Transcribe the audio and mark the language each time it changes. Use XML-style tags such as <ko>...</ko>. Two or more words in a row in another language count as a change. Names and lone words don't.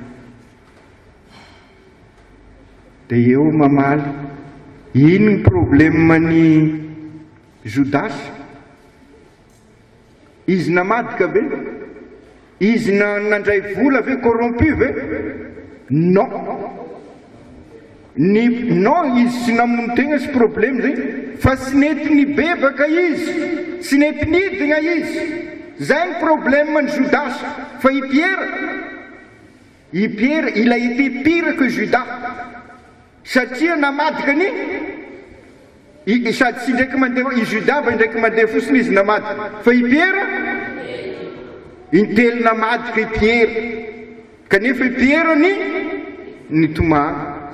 <mg>de eo mamaly ino ny problemany Judas izy namadika ve izy nandray vola ve corrompu ve</mg> <fr>non non</fr> <mg>izy sy namono tegna sy problème zay fa sy nety nibebaka izy sy nety nidina izy zay ny problème ny Judas fa i Pierre</mg> <fr>il a été pire que Judas</fr> <mg>satria namadika ni sady sy ndraiky mandeha i Judas va ndraiky mandeha fosiny izy namadika fa i Pierre intelo namadika i Pierre kanefa i Pierre ny tomary</mg>